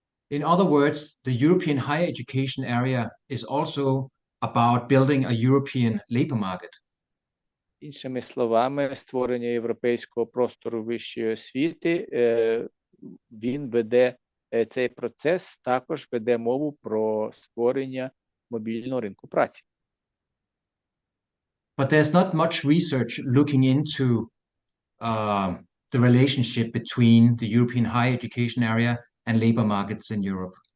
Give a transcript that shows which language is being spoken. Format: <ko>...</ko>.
<en>In other words, the European higher education area is also about building a European labor market.</en> <uk>Іншими словами, створення європейського простору вищої освіти, він веде цей процес, також веде мову про створення мобільного ринку праці.</uk> <en>But there's not much research looking into the relationship between the European higher education area and labor markets in Europe.</en>